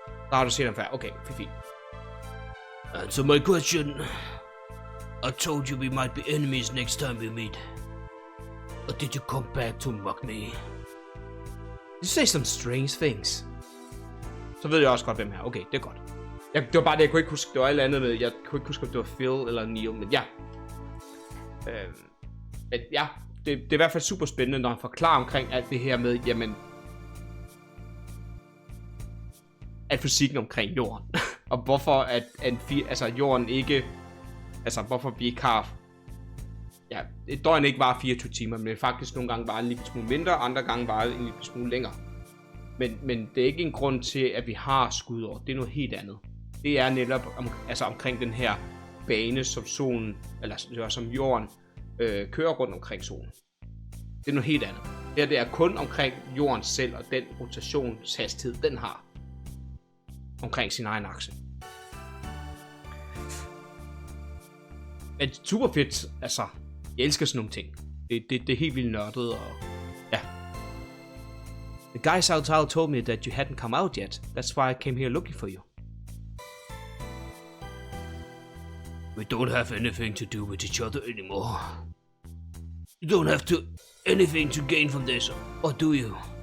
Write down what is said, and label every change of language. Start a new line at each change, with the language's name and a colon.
Danish: Der har du set ham før. Okay, fint.
English: Answer my question. I told you we might be enemies next time we meet. Or did you come back to mock me? You say some strange things.
Danish: Så ved jeg også godt, hvem her. Okay, det er godt. Det var bare det, jeg kunne ikke huske. Det var alt andet med. Jeg kunne ikke huske, om det var Phil eller Neil, men ja. Men ja, det er i hvert fald super spændende, når han forklarer omkring alt det her med, jamen, at fysikken omkring jorden. Og hvorfor at jorden ikke, altså hvorfor vi ikke har, ja, et døgn ikke var 24 timer, men faktisk nogle gange var en lille smule mindre, andre gange var en lille smule længere. Men det er ikke en grund til, at vi har skudår. Det er noget helt andet. Det er netop omkring den her bane, som solen, eller som jorden kører rundt omkring solen. Det er noget helt andet. Det er kun omkring jorden selv, og den rotationshastighed, den har omkring sin egen akse. Men super fedt, altså, jeg elsker sådan nogle ting. Det er helt vildt nørdet, og ja.
English: The guys outside told me that you hadn't come out yet. That's why I came here looking for you. We don't have anything to do with each other anymore. You don't have anything to gain from this, or do you?